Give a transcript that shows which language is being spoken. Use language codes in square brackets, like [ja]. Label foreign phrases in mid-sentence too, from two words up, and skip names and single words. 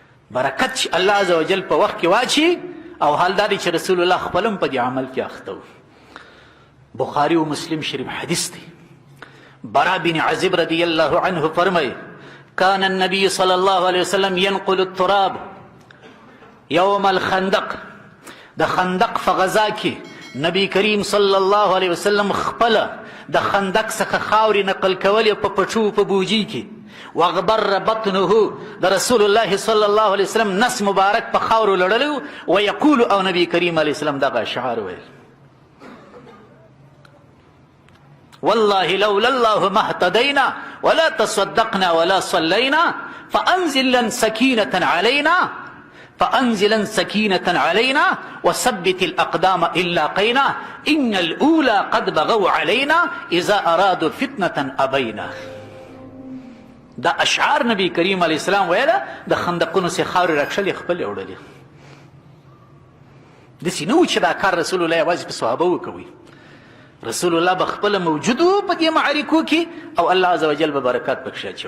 [ps] برکت چې الله [ar] عز وجل [ps] په وخت کې واچي او حال دا دی چې رسول الله خپل هم په دې عمل کې اخته و. بخاري و مسلم شریف حدیث دی. برا بن عازب [ar] رضی الله عنه [ps] فرمای [ar] كان النبي صلى الله عليه وسلم ينقل التراب يوم الخندق. [ps] د خندق په غزا کې نبی کریم [ar] صلی الله علیه وسلم [ps] خپل د خندق څخه خاورې نقل کولې په پټو په بوجي کې. [ar] واغبر بطنه [ps] د رسول الله [ar] صلی الله علیه وسلم [ps] نس مبارک په خاورو لړلو ویقول او نبی کریم [ar] علیه السلام [ps] دغه اشعار ویل [ar] والله لولا الله ما اهتدينا ولا تصدقنا ولا صلينا فأنزلا سكينة علينا وثبت الأقدام إن لاقينا إن الأولى قد بغوا علينا إذا أرادوا فتنة أبينا. [ps] دا اشعار نبی کریم [ar] علیه السلام [ps] ویله د خندقونو سې خاورې راکشلې خپلې وړلې. داسې نه و چې دا کار رسول الله یوازې په صحابه وکوي. رسول الله به خپله موجود و په دې معرکو کې او الله [ar] عز وجل [ps] به برکات پکښې اچول.